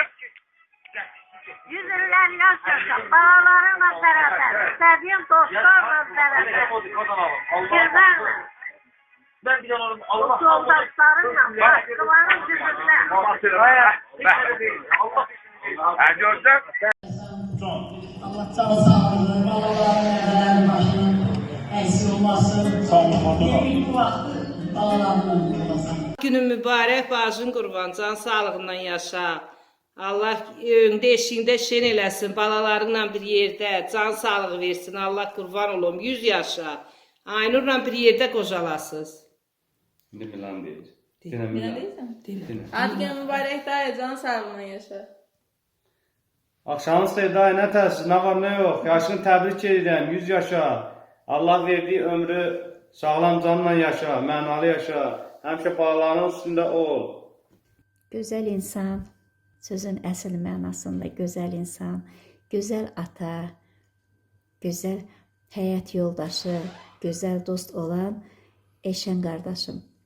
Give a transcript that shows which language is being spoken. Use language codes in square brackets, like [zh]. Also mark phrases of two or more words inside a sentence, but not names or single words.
[tr] Yüzünden yaş yaşa, bağlarınla beraber, sevdiğin dostlarla beraber, güzellə, Ben bir alalım. Allah yoldaşlarınla, başkalarının yüzünden. [az] Ha gördün? Allah can sağlığı, balaların nəvələrin başının əksik olmasın. Sağ olun. Bu vaxtı balalarından olasın. Günün mübarək, bacın qurban, can sağlığından yaşa. Allah öndə eşiyində şen eləsin, balalarınla bir yerdə can sağlığı versin. Allah qurban olum, 100 yaşa. Aynurla bir yerdə qocalasınız. [tr] Ne Milan değil. Milan değilsen? Hadi [az] günün mübarək dayı, can sağlığına yaşa. Akşamınız xeyir dayı, nə təsir, nə var, nə yox. Yaşını təbrik edirəm, 100 yaşa. Allah verdiği ömrü sağlam canla yaşa, mənalı yaşa. Həmişə balaların üstündə ol. Gözəl insan, sözün əsl mənasında gözəl insan, gözəl ata, gözəl həyat yoldaşı, gözəl dost olan Eşən qardaşım.